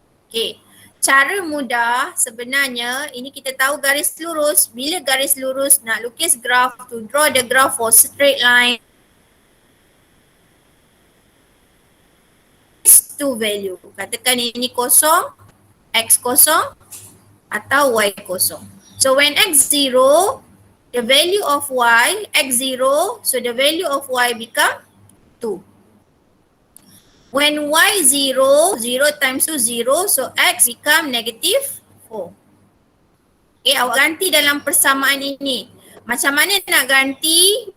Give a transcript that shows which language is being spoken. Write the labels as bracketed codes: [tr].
[ms] Okay, cara mudah sebenarnya ini kita tahu garis lurus. Bila garis lurus nak lukis graf, [en] to draw the graph for straight line, to value. [ms] Katakan ini kosong, X kosong atau Y kosong. [en] So when X 0, the value of Y, X 0, so the value of Y become 2. When Y 0, 0 times 2 0, so X become negative 4. [ms] Okay, awak ganti dalam persamaan ini. Macam mana nak ganti?